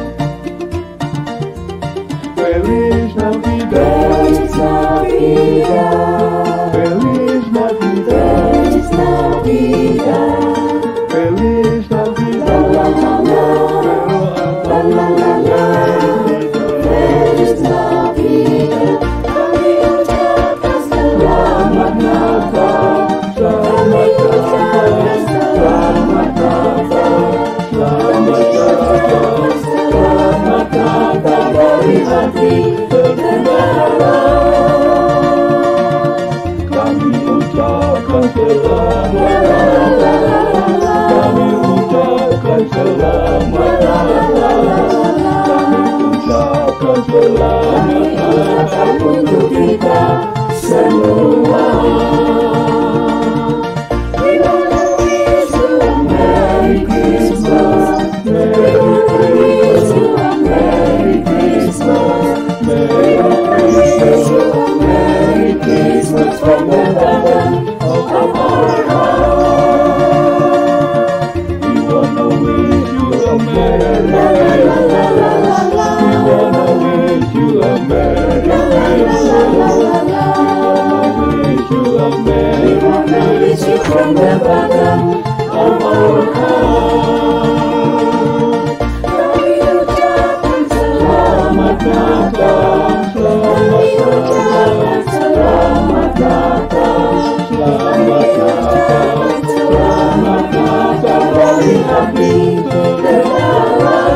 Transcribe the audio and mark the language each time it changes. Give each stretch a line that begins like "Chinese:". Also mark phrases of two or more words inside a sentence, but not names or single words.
Spanish: Feliz Navidad, Feliz Navidad, Feliz Navidad, Feliz Navidad, Feliz Navidad, la la la, la la la la, Feliz Navidad.
Indonesian: Kami ucapkan selamat Natal. Kami ucapkan selamat Natal, selamat Natal, selamat Natal dari hati negara. Kami ucapkan selamat Natal, kami ucapkan selamat Natal, kami ucapkan selamat Natal untuk kita semua.
English: Merry Christmas from the bottom of our heart. We wanna wish you a Merry Christmas. We wanna wish you a Merry Christmas. We wanna wish you a Merry Christmas from the bottom of our heart.
Indonesian: Kami ucapkan selamat Natal. Kami ucapkan selamat Natal, selamat Natal, selamat Natal dari hati negara.